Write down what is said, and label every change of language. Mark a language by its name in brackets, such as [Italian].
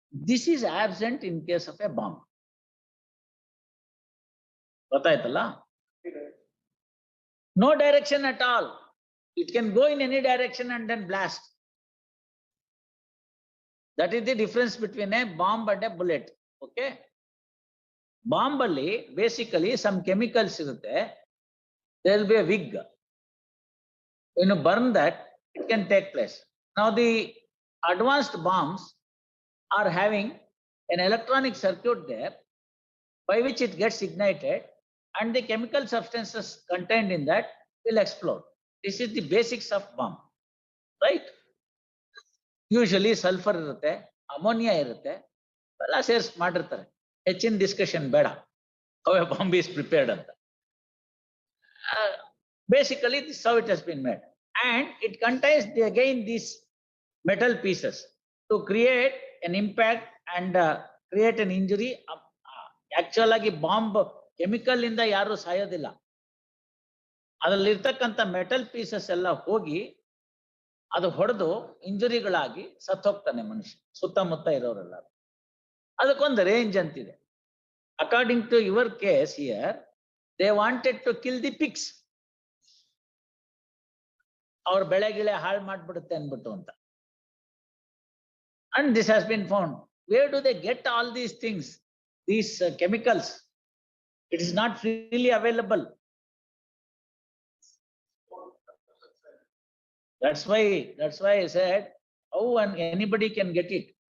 [English] This is absent in case of a bomb, ಗೊತ್ತಾಯ್ತಲ್ಲ. No direction at all. It can go in any direction and then blast. That is the difference between a bomb and a bullet. Okay, bomb [Kannada] alli basically some chemicals irutte, [English] there will be a wig. When you burn that, it can take place. Now the advanced bombs are having an electronic circuit there by which it gets ignited and the chemical substances contained in that will explode. This is the basics of bomb, right? [Kannada] Usually sulphur ಇರುತ್ತೆ, ammonia ಇರುತ್ತೆ, ಎಲ್ಲ ಸೇರ್ಸ್ ಮಾಡಿರ್ತಾರೆ. ಹೆಚ್ಚಿನ discussion ಬೇಡ, [English] how a bomb is prepared [Kannada] ಅಂತ. [English] Basically this how it has been made and it contains again this metal pieces to create an impact and create an injury. [Kannada] Actual ಆಗಿ bomb chemical ಇಂದ ಯಾರು ಸಾಯೋದಿಲ್ಲ. ಅದರಲ್ಲಿರ್ತಕ್ಕಂಥ metal pieces ಎಲ್ಲ ಹೋಗಿ ಅದು ಹೊಡೆದು ಇಂಜುರಿಗಳಾಗಿ ಸತ್ತೋಗ್ತಾನೆ ಮನುಷ್ಯ, ಸುತ್ತಮುತ್ತ ಇರೋರೆಲ್ಲ. ಅದಕ್ಕೊಂದು ರೇಂಜ್ ಅಂತಿದೆ. [English] According to your case here, they wanted to kill the pigs. [Kannada] ಅವ್ರ ಬೆಳೆ ಗಿಳೆ ಹಾಳು ಮಾಡ್ಬಿಡುತ್ತೆ ಅನ್ಬಿಟ್ಟು ಅಂತ. [English] And this has been found. Where do they get all these things, these chemicals? It is not freely available. That's why I said, how anybody can get it.